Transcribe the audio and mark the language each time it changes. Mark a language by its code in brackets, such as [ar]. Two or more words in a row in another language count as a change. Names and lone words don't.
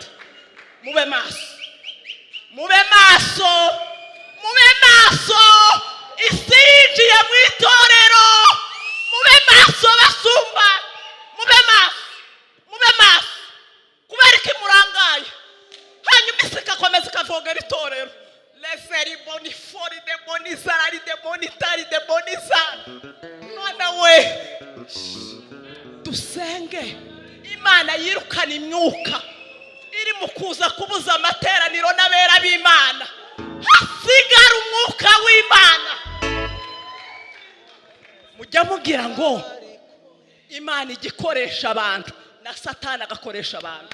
[rw] Mube maso. Isi yinjiye mu itorero. Mube maso basumba. Mube maso. Kubera iki murangaye? Hanyuma isi ikakomeza ikavogera itorero. Leferi boni fori de boni zarari de boni tari de boni zari. Mwana we, dusenge Imana yirukana imyuka iri mu kuza kubuza amateraniro n'abera b'Imana. Hasigara umwuka w'Imana. Mujya mugira ngo Imana igikoresha abantu na Satani agakoresha abantu.